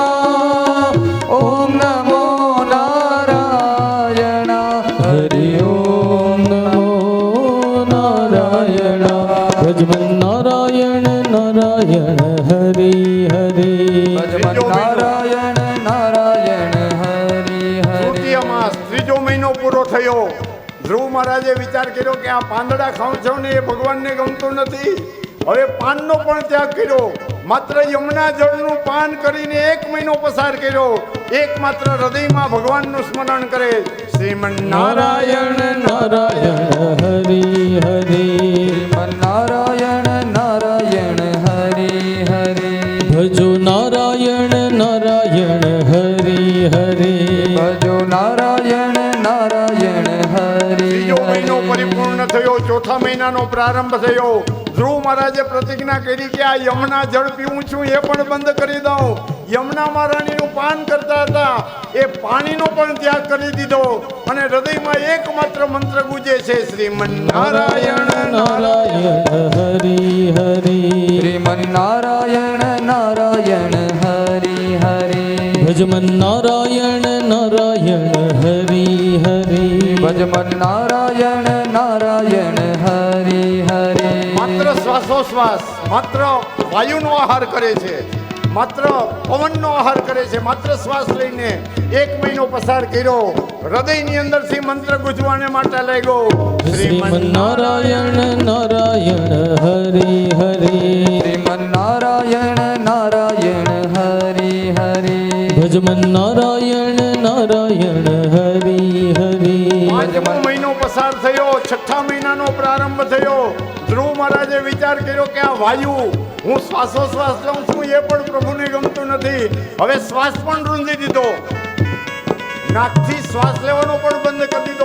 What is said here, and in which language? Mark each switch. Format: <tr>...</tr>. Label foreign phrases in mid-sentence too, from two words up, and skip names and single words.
<hi>ओम नमो नारायण. हरि ओम नमो नारायण. भजमन नारायण नारायण हरि हरि. भजमन नारायण नारायण हरि हरि.</hi> <gu>તૃતીય માસ, 3જો મહિનો પૂરો થયો. ધ્રુવ મહારાજે વિચાર કર્યો કે આ પાંદડા ખાઉં છું ને એ ભગવાનને ગમતું નથી. હવે પાનનો પણ ત્યાગ કર્યો. માત્ર યમુના જળનું પાન કરીને 1 મહિનો પસાર કર્યો. એકમાત્ર હૃદયમાં ભગવાનનું સ્મરણ કરે.</gu> <hi>શ્રીમન नारायण नारायण हरि हरि. श्रीमन् नारायण नारायण हरि हरि. भजो नारायण नारायण हरि हरि. भजो नारायण नारायण हरि</hi> <gu>ત્રીજો મહિનો</gu> <hi>हरि.</hi> <gu>પરિપૂર્ણ થયો. 4થા મહિનાનો પ્રારંભ થયો. ધ્રુવ મહારાજે પ્રતિજ્ઞા કરી કે આ યમુના જળ પીવું છું એ પણ બંધ કરી દઉં. યમુના મહારાણીનું પાન કરતા હતા એ પાણીનો પણ ત્યાગ કરી દીધો અને હૃદયમાં એકમાત્ર મંત્ર ગુંજે છે, શ્રીમન નારાયણ નારાયણ.</gu> <hi>नारायण हरि हरि. श्रीमन् नारायण नारायण हरि हरि. भजमन नारायण नारायण हरि हरि. भजमन् नारायण नारायण हरि हरि.</hi> <gu>માત્ર શ્વાસોશ્વાસ, માત્ર વાયુનો આહાર કરે છે, માત્ર પવનનો આહાર કરે છે. માત્ર શ્વાસ લઈને 1 મહિનો પસાર કર્યો. હૃદયની અંદરથી મંત્ર ગુંજવાને માટે લાગ્યો.</gu> <hi>श्रीमन नारायण नारायण हरि हरि. श्रीमन् नारायण नारायण हरि हरि. भजमन नारायण नारायण हरि हरि.</hi> <gu>5મો મહિનો પસાર થયો. 6થા મહિનાનો પ્રારંભ થયો. ધ્રુવ મહારાજે વિચાર કર્યો કે આ વાયુ હું શ્વાસોશ્વાસ લઉં છું એ પણ પ્રભુને ગમતું નથી. હવે શ્વાસ પણ રૂંધી દીધો. નાકથી શ્વાસ લેવાનો પણ બંધ કરી દીધો.</gu>